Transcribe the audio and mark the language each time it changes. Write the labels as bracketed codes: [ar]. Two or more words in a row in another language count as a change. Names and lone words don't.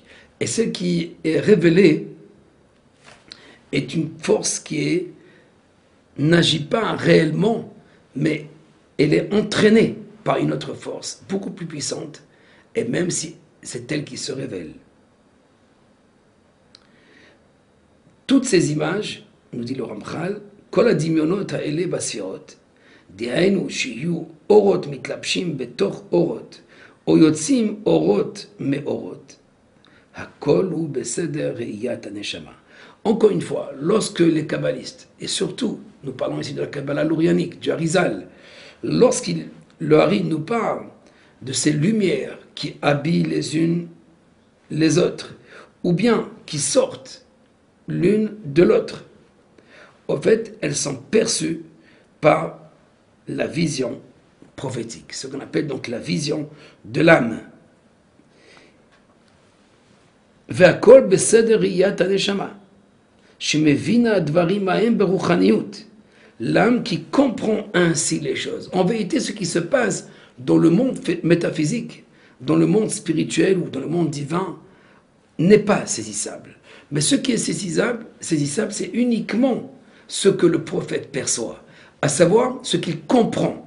[fr] Et ce qui est révélé est une force qui n'agit pas réellement, mais elle est entraînée par une autre force, beaucoup plus puissante, et même si c'est elle qui se révèle. Toutes ces images, nous dit le Ramchal, [he] כל הדמיונות האלה בספירות, דהיינו שיהיו אורות מתלבשים בתוך אורות, או יוצאים אורות מאורות. הכל הוא בסדר ראיית הנשמה. [fr] encore une fois, lorsque les kabbalistes, et surtout, nous parlons ici de la Kabbalah lourianique, du Harizal, le Hari nous parle de ces lumières qui habillent les unes les autres, ou bien qui sortent l'une de l'autre, au fait, elles sont perçues par la vision prophétique, ce qu'on appelle donc la vision de l'âme. [he] והכל בסדר ראיית הנשמה, שמבינה הדברים ההם ברוחניות. [fr] L'âme qui comprend ainsi les choses. En vérité, ce qui se passe dans le monde métaphysique, dans le monde spirituel ou dans le monde divin, n'est pas saisissable. Mais ce qui est saisissable, c'est uniquement ce que le prophète perçoit, à savoir ce qu'il comprend.